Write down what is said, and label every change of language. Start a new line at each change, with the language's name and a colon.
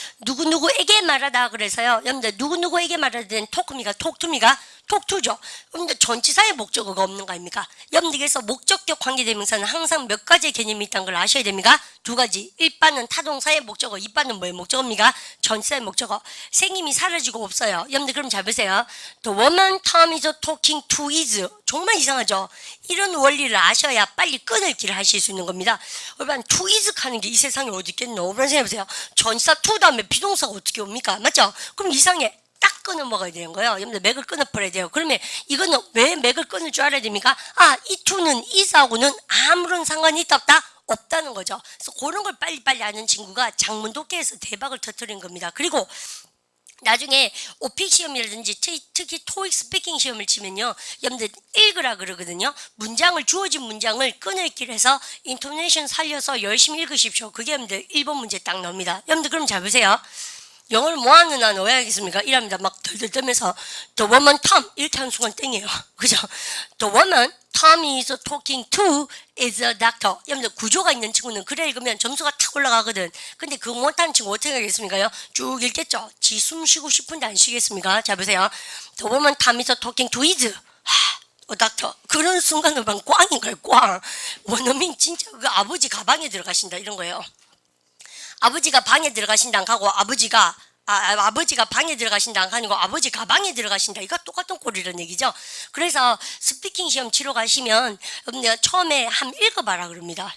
Korean: 누구누구에게 말하다 그래서요, 여러분들 누구누구에게 말하다 는 토크입니까? 톡투입니까? 톡투죠. 근데 전치사의 목적어가 없는 거 아닙니까? 여러분들 그래서 목적격 관계대명사는 항상 몇 가지의 개념이 있다는 걸 아셔야 됩니까? 2가지. 1바는 타동사의 목적어, 2바는 뭐의 목적어입니까? 전치사의 목적어. 생김이 사라지고 없어요. 여러분들 그럼 잘 보세요.
English: The woman Tom is talking to is.
Korean: 정말 이상하죠? 이런 원리를 아셔야 빨리 끊을기를 하실 수 있는 겁니다. 여러분
English: to is
Korean: 하는 게 이 세상에 어디 있겠노? 여러분 생각해보세요. 전치사 to 다음에 비동사가 어떻게 옵니까? 맞죠? 그럼 이상해. 딱 끊어 먹어야 되는 거예요. 여러분들 맥을 끊어버려야 돼요. 그러면 이거는 왜 맥을 끊을 줄 알아야 됩니까? 이 to는 is하고는 아무런 상관이 있다 없다? 없다는 거죠. 그래서 그런 걸 빨리빨리 아는 친구가 장문독해에서 대박을 터뜨린 겁니다. 그리고 나중에 오픽 시험이라든지 특히 토익 스피킹 시험을 치면요, 여러분들 읽으라 그러거든요. 문장을, 주어진 문장을 끊어읽기를 해서 인토네이션 살려서 열심히 읽으십시오. 그게 여러분들 1번 문제 딱 나옵니다. 여러분들 그럼 잘 보세요. 영어를 뭐하는 한 오해하겠습니까? 이랍니다. 막 덜덜 떨면서
English: The woman Tom
Korean: 이렇게 하는 순간 땡이에요. 그죠?
English: The woman Tom is talking to is a doctor.
Korean: 여러분들 구조가 있는 친구는 그래 읽으면 점수가 탁 올라가거든. 근데 그거 못하는 친구 어떻게 하겠습니까? 쭉 읽겠죠? 지 숨 쉬고 싶은데 안 쉬겠습니까? 자 보세요.
English: The woman Tom is talking to is 닥터.
Korean: 그런 순간은 막 꽝인 거예요. 꽝. 원어민 진짜 그 아버지 가방에 들어가신다 이런 거예요. 아버지가 방에 들어가신다 안 하고 아버지가 방에 들어가신다 안 아니고 아버지 가방에 들어가신다. 이거 똑같은 꼴이라는 얘기죠. 그래서 스피킹 시험 치러 가시면 여러분들 처음에 한번 읽어봐라 그럽니다.